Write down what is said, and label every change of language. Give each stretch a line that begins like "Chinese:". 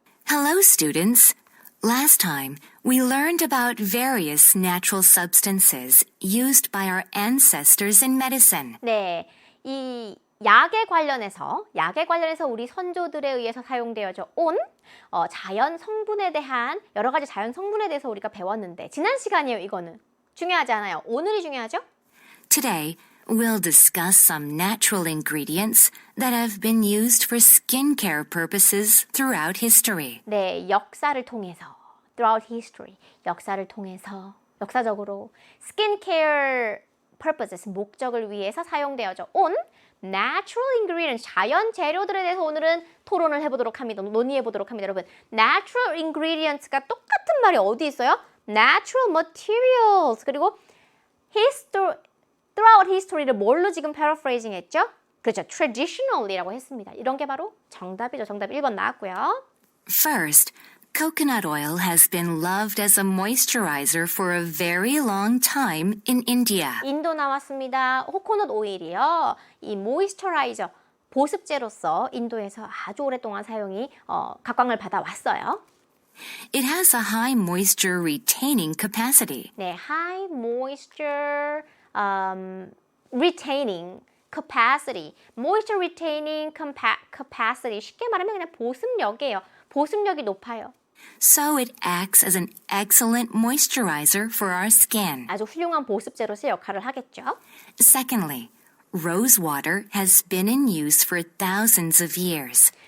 English: Hello, students. Last time, we learned about various natural substances used by our ancestors in medicine.
Korean: 네, 이 약에 관련해서 우리 선조들에 의해서 사용되어져 온 자연 성분에 대한 여러 가지 자연 성분에 대해서 우리가 배웠는데 지난 시간이에요. 이거는 중요하지 않아요. 오늘이 중요하죠?
English: Today, we'll discuss some natural ingredients that have been used for skincare purposes throughout history.
Korean: 네, 역사를 통해서 throughout history, 역사를 통해서 역사적으로 skin-care purposes, 목적을 위해서 사용되어져 온 natural ingredients, 자연 재료들에 대해서 오늘은 토론을 해보도록 합니다. 논의해보도록 합니다. 여러분, natural ingredients가 똑같은 말이 어디 있어요? natural materials, 그리고 throughout history를 뭘로 지금 paraphrasing 했죠? 그렇죠. traditionally라고 했습니다. 이런 게 바로 정답이죠. 정답 1번 나왔고요.
English: First, coconut oil has been loved as a moisturizer for a very long time in India.
Korean: 인도 나왔습니다. 코코넛 오일이요. 이 모이스처라이저, 보습제로서 인도에서 아주 오랫동안 사용이 각광을 받아왔어요.
English: It has a high moisture retaining capacity. 네, high moisture retaining capacity. moisture retaining capacity.
Korean: 쉽게 말하면 그냥 보습력이에요. 보습력이 높아요.
English: So it acts as an excellent moisturizer for our skin.
Korean: 아주 훌륭한 보습제로서 역할을 하겠죠.
English: Secondly, rose water has been in use for thousands of years.